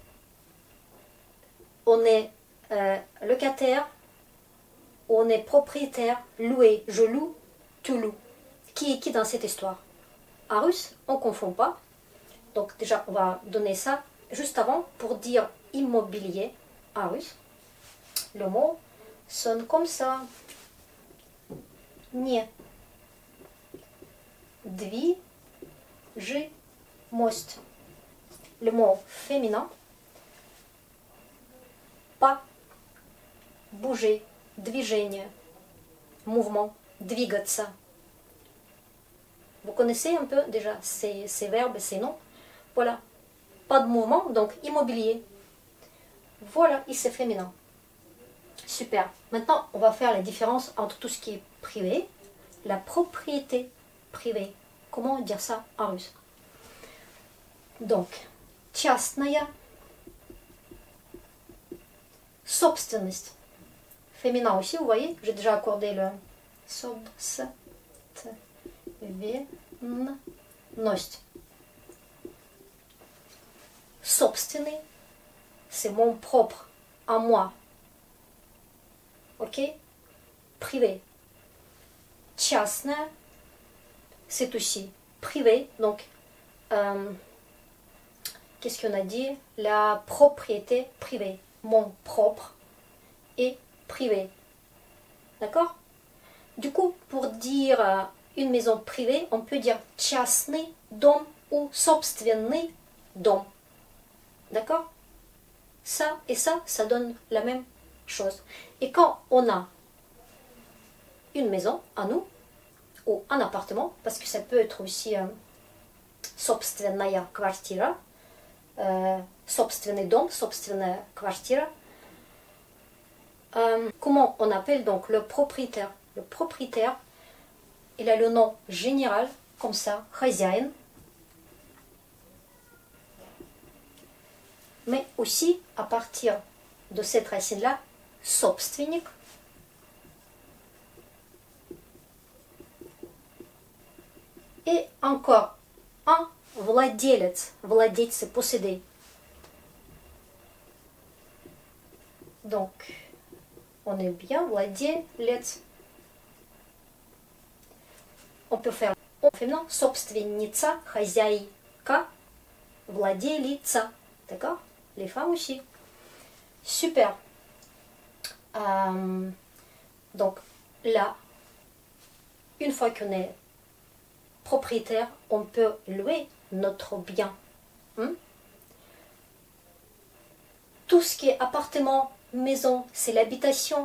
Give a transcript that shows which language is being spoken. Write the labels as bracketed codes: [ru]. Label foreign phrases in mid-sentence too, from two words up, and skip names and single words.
[fr] On est locataire, on est propriétaire, loué. Je loue, tu loues. Qui est qui dans cette histoire? En russe, on ne confond pas. Donc déjà, on va donner ça juste avant pour dire immobilier en russe. Le mot sonne comme ça. Не. Движимость. Le mot féminin. Pas. Bouger. Движение. Mouvement. Двигаться. Vous connaissez un peu déjà ces verbes, ces noms? Voilà. Pas de mouvement, donc immobilier. Voilà, et c'est féminin. Super. Maintenant, on va faire la différence entre tout ce qui est privé, la propriété privée. Comment dire ça en russe? Donc, [ru] частная собственность. [fr] Féminin aussi, vous voyez, j'ai déjà accordé le собственность. Собственный, c'est mon propre, à moi. Ok? Privé. Частная, c'est aussi privé. Donc, qu'est-ce qu'on a dit? La propriété privée. Mon propre et privé. D'accord? Du coup, pour dire une maison privée, on peut dire [ru] частный дом [fr] ou [ru] собственный дом. [fr] D'accord? Ça et ça donne la même chose. Et quand on a une maison à nous, ou un appartement, parce que ça peut être aussi [ru] собственная квартира, собственный дом, собственная квартира. [fr] Comment on appelle donc le propriétaire? Le propriétaire, il a le nom général, comme ça, хозяин. Mais aussi, à partir de cette racine-là, собственник. Et encore un владелец. Владеть, c'est posséder. Donc, on est bien, владелец. On peut faire au féminin, [ru] собственница, хозяйка, владелица. [fr] D'accord? Les femmes aussi. Super. Donc, là, une fois qu'on est propriétaire, on peut louer notre bien. Tout ce qui est appartement, maison, c'est l'habitation.